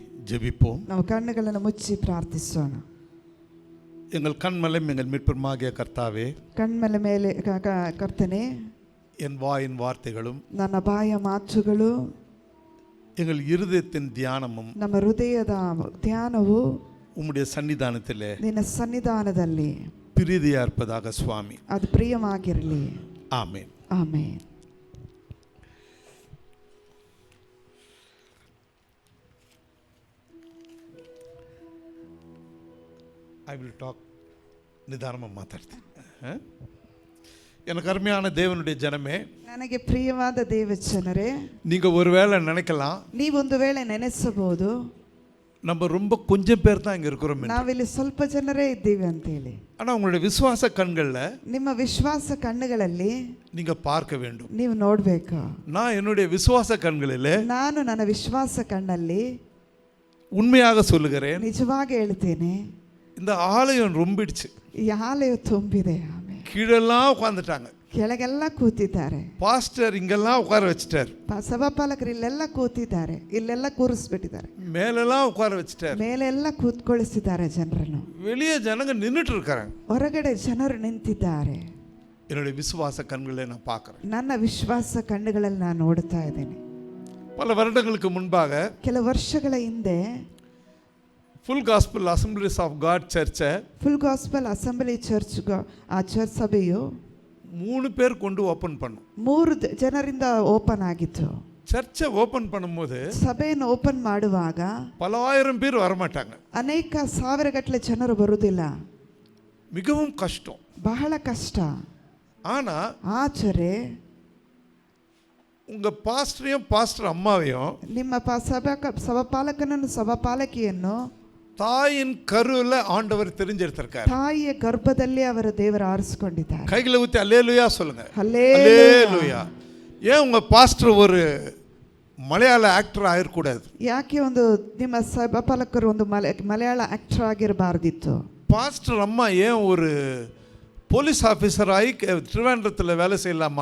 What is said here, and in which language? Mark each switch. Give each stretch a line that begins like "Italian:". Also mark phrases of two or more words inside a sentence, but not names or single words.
Tamil: ஜெபிப்போம்.
Kannada: ನಾವು ಕಣ್ಣುಗಳನ್ನು ಮುಚ್ಚಿ ಪ್ರಾರ್ಥಿಸೋಣ.
Tamil: எங்கள் கண்மலையும் எங்கள் மீட்பருமாகிய கர்த்தாவே,
Kannada: ಕಣ್ಮಲೆ ಮೇಲೆ ಕರ್ತನೆ,
Tamil: என் வாயின் வார்த்தைகளும்
Kannada: ನನ್ನ ಬಾಯ ಮಾತುಗಳು
Tamil: எங்கள் இருதயத்தின் தியானமும்
Kannada: ನಮ್ಮ ಹೃದಯದ ಧ್ಯಾನವು
Tamil: உம்முடைய சன்னிதானத்திலே
Kannada: ನಿನ್ನ ಸನ್ನಿಧಾನದಲ್ಲಿ
Tamil: பிரீதியா இருப்பதாக சுவாமி.
Kannada: ಅದು ಪ್ರಿಯವಾಗಿರಲಿ.
Tamil: ஆமென்.
Kannada: ಆಮೆನ್.
English: I will talk.
Tamil: நிதானமாக மாತಾಡ್ತೀನಿ. எனக்கு அருமையான தேவனுடைய ஜனமே,
Kannada: ನನಗೆ ಪ್ರಿಯವಾದ ದೇವಜನರೇ,
Tamil: நீங்கள் ஒருவேளை நினைக்கலாம்,
Kannada: ನೀವೊಂದು ವೇಳೆ ನೆನೆಸಬಹುದು,
Tamil: நம்ம ரொம்ப கொஞ்சம் பேர் தான் இங்கே இருக்கிறோம்,
Kannada: ನಾವಿಲ್ಲಿ ಸ್ವಲ್ಪ ಜನರೇ ಇದ್ದೀವಿ ಅಂತ ಹೇಳಿ.
Tamil: ஆனால் உங்களுடைய விசுவாச கண்களில்
Kannada: ನಿಮ್ಮ ವಿಶ್ವಾಸ ಕಣ್ಣುಗಳಲ್ಲಿ
Tamil: நீங்கள் பார்க்க வேண்டும்.
Kannada: ನೀವು ನೋಡಬೇಕು.
Tamil: நான் என்னுடைய விசுவாச கண்களில்
Kannada: ನಾನು ನನ್ನ ವಿಶ್ವಾಸ ಕಣ್ಣಲ್ಲಿ
Tamil: உண்மையாக சொல்லுகிறேன்,
Kannada: ನಿಜವಾಗಿ ಹೇಳ್ತೇನೆ,
Tamil: இந்த ஆலயம் ரொம்பிடுச்சு.
Kannada: ಈ ಆಲಯ ತುಂಬಿದೆ.
Tamil: கீழெல்லாம் உட்காந்துட்டாங்க,
Kannada: ಕೆಳಗೆಲ್ಲ ಕೂತಿದ್ದಾರೆ.
Tamil: பாஸ்டர் இங்கெல்லாம் உட்கார வச்சுட்டார்,
Kannada: ಸಭಾಪಾಲಕರು ಇಲ್ಲೆಲ್ಲ ಕೂತಿದ್ದಾರೆ, ಇಲ್ಲೆಲ್ಲ ಕೂರಿಸ್ಬಿಟ್ಟಿದ್ದಾರೆ,
Tamil: மேலெல்லாம் உட்கார வச்சுட்டார்,
Kannada: ಮೇಲೆಲ್ಲ ಕೂತ್ಕೊಳಿಸಿದ್ದಾರೆ ಜನರನ್ನು.
Tamil: வெளியே ஜனங்க நின்றுட்டு இருக்காங்க,
Kannada: ಹೊರಗಡೆ ಜನರು ನಿಂತಿದ್ದಾರೆ.
Tamil: என்னுடைய விசுவாச கண்களை நான் பார்க்குறேன்.
Kannada: ನನ್ನ ವಿಶ್ವಾಸ ಕಣ್ಣುಗಳಲ್ಲಿ ನಾನು ನೋಡ್ತಾ ಇದ್ದೇನೆ.
Tamil: பல வருடங்களுக்கு முன்பாக
Kannada: ಕೆಲವು ವರ್ಷಗಳ ಹಿಂದೆ
Tamil: ஃபுல் காஸ்பல் அசம்பிளிஸ் ஆஃப் காட் சர்ச்சை,
Kannada: ಫುಲ್ ಗಾಸ್ಪಲ್ ಅಸೆಂಬ್ಲಿ ಚರ್ಚ್, ಆ ಚರ್ಚ್ ಸಭೆಯು
Tamil: 3 பேர் கொண்டு ஓப்பன் பண்ணோம்.
Kannada: 3 ಜನರಿಂದ ಓಪನ್ ಆಗಿತ್ತು.
Tamil: சர்ச்சை ஓப்பன் பண்ணும்போது
Kannada: ಸಭೆಯನ್ನು ಓಪನ್ ಮಾಡುವಾಗ
Tamil: பல ஆயிரம் பேர் வரமாட்டாங்க,
Kannada: ಅನೇಕ ಸಾವಿರಗಟ್ಟಲೆ ಜನರು ಬರುವುದಿಲ್ಲ.
Tamil: மிகவும் கஷ்டம்,
Kannada: ಬಹಳ ಕಷ್ಟ.
Tamil: ஆனா
Kannada: ಆಚರೆ
Tamil: உங்க பாஸ்டரையும் பாஸ்டர் அம்மாவையும்
Kannada: ನಿಮ್ಮ ಸಭಾಪಾಲಕನನ್ನು ಸಭಾಪಾಲಕಿಯನ್ನು
Tamil: தாயின் கருவில் ஆண்டவர் தெரிஞ்செடுத்திருக்கார்.
Kannada: ತಾಯಿಯ ಗರ್ಭದಲ್ಲಿ ಅವರ ದೇವರು ಆರಿಸಿಕೊಂಡಿದ್ದಾರೆ.
Tamil: கைகளை ஊத்தி அல்லேலூயா சொல்லுங்க. அல்லேலூயா. அல்லேலூயா. ஏன் உங்க பாஸ்டர் ஒரு மலையாள ஆக்டர் ஆயிரக்கூடாது?
Kannada: ಯಾಕೆ ಒಂದು ನಿಮ್ಮ ಸಭಾಪಾಲಕರು ಒಂದು ಮಲಯಾಳ ಆಕ್ಟರ್ ಆಗಿರಬಾರ್ದಿತ್ತು?
Tamil: பாஸ்டர் அம்மா ஏன் ஒரு
English: police officer
Tamil: ஆகி திருவேண்டத்தில் வேலை செய்யலாமா?